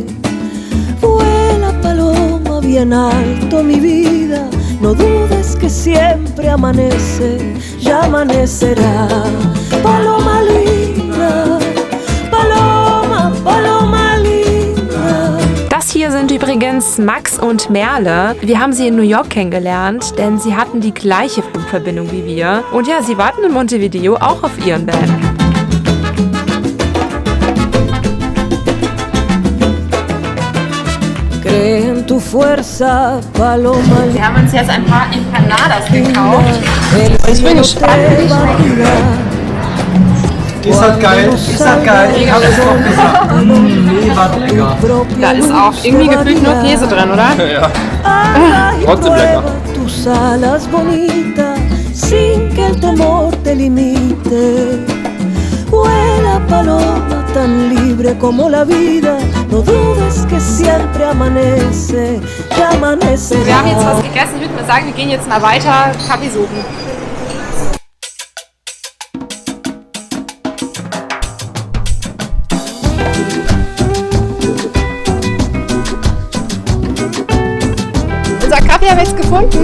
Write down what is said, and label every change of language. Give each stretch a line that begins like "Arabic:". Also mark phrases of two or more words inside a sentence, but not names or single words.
Spanish: Vuela paloma bien alto, mi vida, no dudes que siempre amanece, ya amanecerá. Paloma linda, paloma, paloma linda.
German: Das hier sind übrigens Max und Merle. Wir haben sie in New York kennengelernt, denn sie hatten die gleiche Flugverbindung wie wir. Und ja, sie warten in Montevideo auch auf ihren Van.
Spanish: Cree en tu fuerza, paloma linda.
German: Wir haben uns jetzt ein paar Empanadas gekauft. Ich bin gespannt. Die ist halt geil, Ich hab es auch gesagt. Nee, warte, lecker. Da ist auch irgendwie gefühlt nur Käse drin, oder? Ja. Trotzdem lecker.
Spanish: Tus alas bonitas, sin que el temor te limite. Vuela paloma tan libre como la vida, no dudes que siempre amanece, ya amanecerá.
German: Wir haben jetzt was gegessen, ich würde mal sagen, wir gehen jetzt mal weiter Kaffee suchen. Unser Kaffee haben wir jetzt gefunden.